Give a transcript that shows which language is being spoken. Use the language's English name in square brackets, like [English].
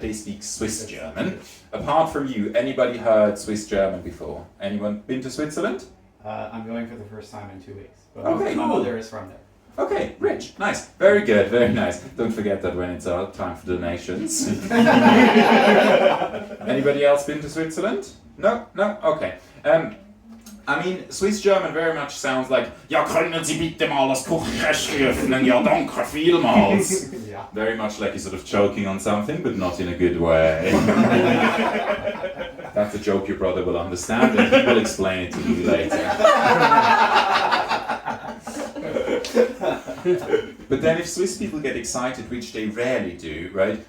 [English] They speak Swiss German. Apart from you, anybody heard Swiss German before? Anyone been to Switzerland? I'm going for the first time in 2 weeks. But Okay, my cool. mother is from there. Okay, rich, nice, very good, very nice. Don't forget that when it's time for donations. Anybody else been to Switzerland? No, okay. I mean, Swiss German very much sounds like [German] Ja, können Sie bitte mal das Küchenkästchen öffnen? Ja, danke vielmals. [English] Yeah. Very much like you're sort of choking on something, but not in a good way. That's a joke your brother will understand, and he will explain it to you later. But then if Swiss people get excited, which they rarely do, right?